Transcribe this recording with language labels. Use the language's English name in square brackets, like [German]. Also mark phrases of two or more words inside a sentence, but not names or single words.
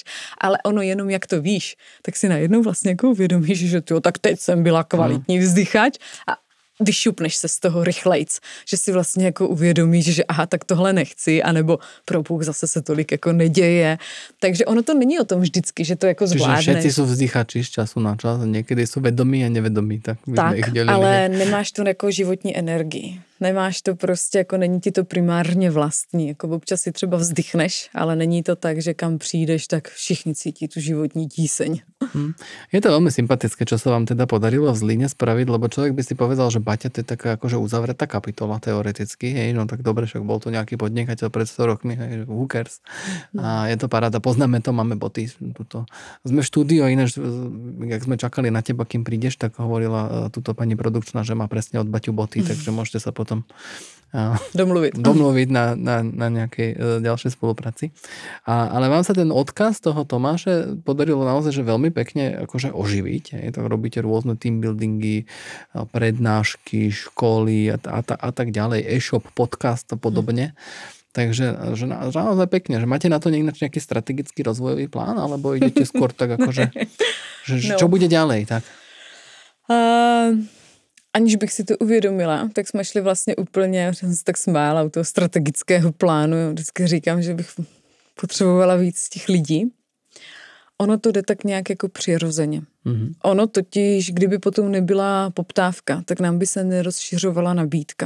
[Czech] Ale ono jenom jak to víš, tak si najednou vlastně jako uvědomíš, že tak teď jsem byla kvalitní vzdychač a vyšupneš se z toho rychlejc, že si vlastně jako uvědomíš, že aha, tak tohle nechci, anebo pro Bůh zase se tolik jako neděje. Takže ono to není o tom vždycky, že to jako zvládneš. [Slovak] Čiže všetci sú vzdychači z času na čas, niekedy sú vedomí a nevedomí, tak by sme ich delili. [Czech] Ale nemáš tu jako životní energii. Nemáš to prostě, jako není ti to primárně vlastní. Jako občas si třeba vzdychneš, ale není to tak, že kam přijdeš, tak všichni cítí tu životní tíseň. [Slovak] Je to veľmi sympatické, čo sa vám teda podarilo v Zlíne spraviť, lebo človek by si povedal, že Baťa to je taká akože uzavretá kapitola teoreticky, hej, no tak dobre, však bol to nejaký podnikateľ pred 100 rokmi, hej, [English] who cares. [Slovak] A je to paráda, poznáme to, máme boty. Tuto. Sme v štúdiu, ináč, jak sme čakali na teba, kým prídeš, tak hovorila tuto pani produkčná, že má presne od Baťu boty, takže môžete sa potom domluviť na nejakej ďalšej spolupráci. Ale vám sa ten odkaz toho Tomáše podarilo naozaj, že veľmi pekne akože oživiť. Tak robíte rôzne [English] team buildingy, [Slovak] prednášky, školy a tak ďalej, e-shop, podcast a podobne. Takže že naozaj pekne, že máte na to nejaký strategický rozvojový plán, alebo idete skôr tak akože, že čo bude ďalej? Tak? [Czech] Aniž bych si to uvědomila, tak jsme šli vlastně úplně, já jsem se tak smála u toho strategického plánu. Vždycky říkám, že bych potřebovala víc těch lidí. Ono to jde tak nějak jako přirozeně. Ono totiž, kdyby potom nebyla poptávka, tak nám by se nerozšiřovala nabídka.